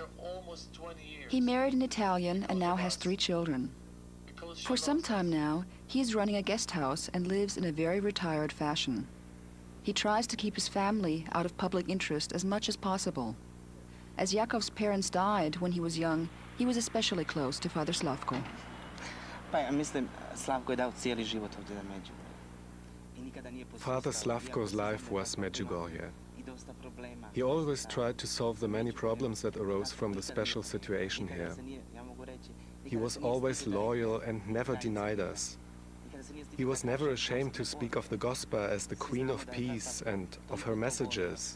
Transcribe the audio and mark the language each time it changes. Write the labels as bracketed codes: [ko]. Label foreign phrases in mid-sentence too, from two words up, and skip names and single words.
[en] He married an Italian and now has 3 children. For some time now, he is running a guest house and lives in a very retired fashion. He tries to keep his family out of public interest as much as possible. As Jakov's parents died when he was young, he was especially close to Father Slavko. [hr] Pa ja mislim, Slavko je dao cijeli život ovdje na Medjugorje. [en] Father Slavko's life was Medjugorje. He always tried to solve the many problems that arose from the special situation here. He was always loyal and never denied us. He was never ashamed to speak of the gospel as the Queen of Peace and of her messages.